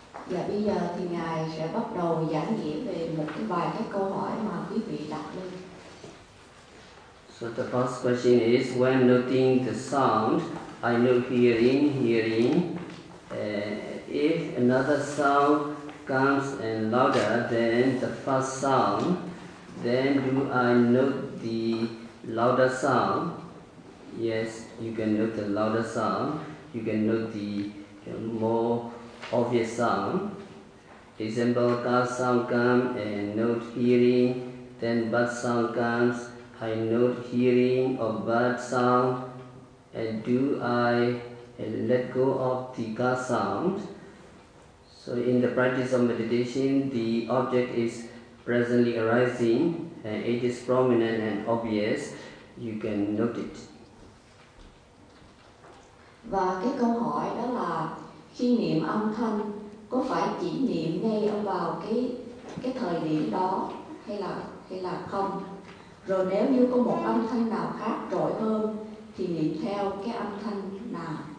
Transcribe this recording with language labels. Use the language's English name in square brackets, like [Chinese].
[Vietnamese] Dạ, bây giờ thì Ngài sẽ bắt đầu giảng nghĩa về một cái bài cái câu hỏi mà quý vị đặt lên. [English] So the first question is, when noting the sound, I know hearing, if another sound comes and louder than the first sound, then do I note the louder sound? Yes, you can note the louder sound, you can note the more obvious sound. Example, car sound comes and note hearing, then bus sound comes. I note hearing of bird sound, and do I let go of the car sound? So in the practice of meditation, the object is presently arising, and it is prominent and obvious. You can note it. [Vietnamese] Và cái câu hỏi đó là, khi niệm âm thanh, có phải chỉ niệm ngay vào cái thời điểm đó hay là không? Rồi nếu như có một âm thanh nào khác trội hơn thì niệm theo cái âm thanh nào.